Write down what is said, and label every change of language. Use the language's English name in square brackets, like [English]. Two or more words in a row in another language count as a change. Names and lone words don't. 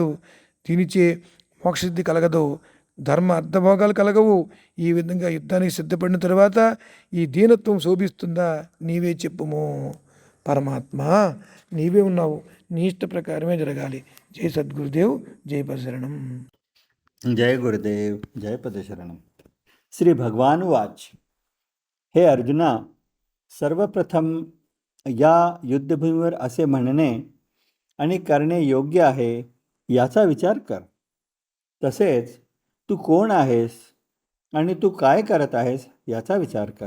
[Telugu] దీనిచే మోక్షసిద్ధి కలగదు. ధర్మ అర్థభోగాలు కలగవు. ఈ విధంగా యుద్ధానికి సిద్ధపడిన తరువాత ఈ దీనత్వం శోభిస్తుందా? నీవే చెప్పుము. పరమాత్మ, నీవే ఉన్నావు. నీ ఇష్ట ప్రకారమే జరగాలి. జై సద్గురుదేవ్. జై పరశరణం. [Marathi] जय गुरुदेव. जय पदशरणम. [Sanskrit] श्री भगवान वाच. [Marathi] हे अर्जुना, सर्वप्रथम या युद्धभूमीवर असे म्हणणे आणि करणे योग्य आहे याचा विचार कर. तसेच तू कोण आहेस आणि तू काय करत आहेस याचा विचार कर.